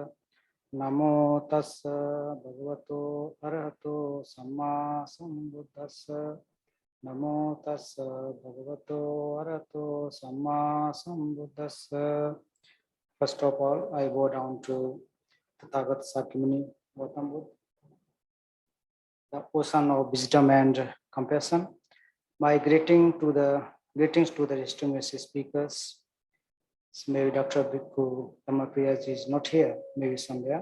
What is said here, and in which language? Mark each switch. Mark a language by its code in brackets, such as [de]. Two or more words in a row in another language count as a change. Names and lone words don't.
[pi] Namo tassa bhagavato arahato samma sambuddhassa. Namo tassa bhagavato arahato samma sambuddhassa. [en] First of all, I bow down to Tathagat Sakyamuni Gautam Buddha, the ocean of wisdom and compassion. My greetings to the distinguished speakers. Maybe Dr. Bhikkhu Dhammapriyaji is not here, maybe somewhere.